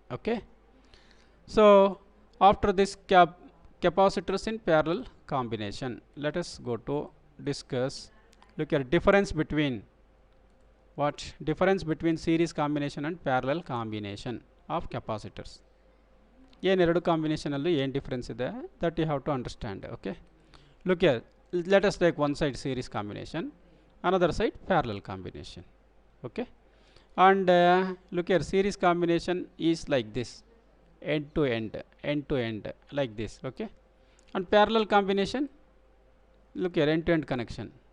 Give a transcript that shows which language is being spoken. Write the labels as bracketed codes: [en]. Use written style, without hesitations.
[en] Okay, so after this capacitors in parallel combination, let us go to discuss, look at difference between what? Difference between series combination and parallel combination of capacitors. [kn] ಏನು ಎರಡು ಕಾಂಬಿನೇಷನಲ್ಲೂ ಏನು difference ಇದೆ, [en] That you have to understand. Okay, look here, let us take one side series combination, another side parallel combination. Okay, and look here, series combination is like this, end to end like this. Okay, and parallel combination, look here, end to end connection.